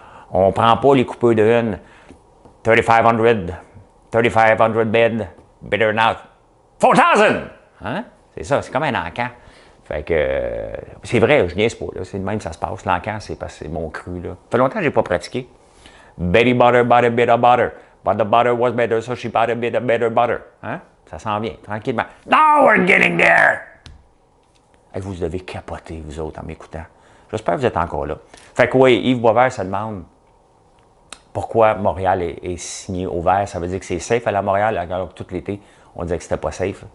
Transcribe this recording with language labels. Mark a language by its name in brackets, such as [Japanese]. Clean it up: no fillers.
[French] On ne prend pas les coupeurs de une. [English] 3500. 3500 bed. Better not. 4000! Hein? [French] C'est ça, c'est comme un encan. Fait que, c'est vrai, je niaise pas, là. C'est de même que ça se passe. L'encan, c'est parce que c'est mon cru, là. Ça fait longtemps que je n'ai pas pratiqué. [English] Betty Butter bought a bit of butter. But the butter was better, so she bought a bit of better butter. [French] Hein? Ça s'en vient, tranquillement. [English] Now we're getting there! [French] Et vous devez capoter, vous autres, en m'écoutant. J'espère que vous êtes encore là. Fait que oui, Yves Boisvert se demande pourquoi Montréal est signé au vert. Ça veut dire que c'est safe aller à Montréal, alors que tout l'été, on disait que c'était pas safe.